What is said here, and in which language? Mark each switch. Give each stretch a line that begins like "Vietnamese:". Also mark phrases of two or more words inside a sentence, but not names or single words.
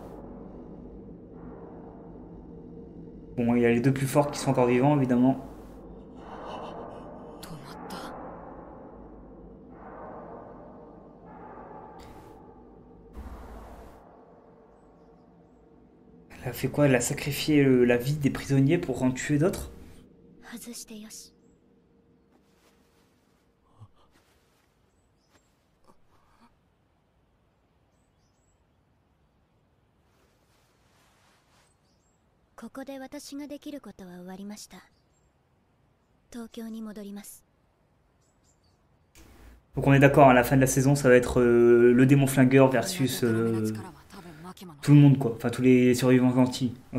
French: Bon, il y a les deux plus forts qui sont encore vivants, évidemment. Elle a fait quoi? Elle a sacrifié la vie des prisonniers pour en tuer d'autres?
Japanese: 外してよし。ここで私ができることは終わりました。東京に戻ります。
French: Donc on est d'accord, à la fin de la saison, ça va être le démon flingueur versus tout le monde, quoi. Enfin, tous les survivants gentils. Ok.